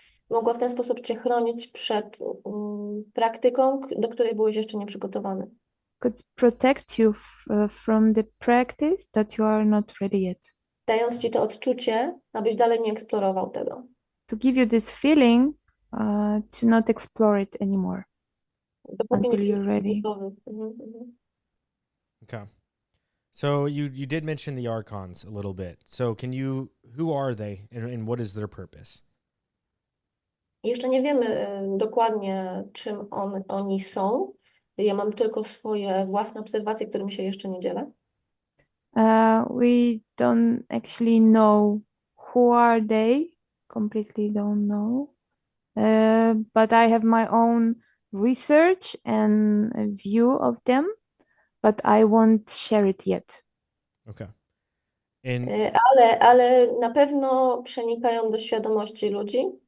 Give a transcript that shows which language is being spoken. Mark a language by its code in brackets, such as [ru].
[pl] mogła w ten sposób cię chronić przed praktyką, do której byłeś jeszcze nieprzygotowany. [en] could protect you from the practice that you are not ready yet. [pl] Dając ci to odczucie, abyś dalej nie eksplorował tego. [en] To give you this feeling to not explore it anymore [pl] Dopóki [en] until [pl] nie [en] you're [pl] jesteś [en] ready. [pl] gotowy. Mhm. [en] Okay. So you did mention the archons a little bit. So who are they and what is their purpose? [pl] Jeszcze nie wiemy dokładnie, czym oni są. Ja mam tylko swoje własne obserwacje, którymi się jeszcze nie dzielę. [en] We don't actually know who are they, completely don't know. But I have my own research and a view of them, but I won't share it yet. Okay. And [pl] Ale na pewno przenikają do świadomości ludzi.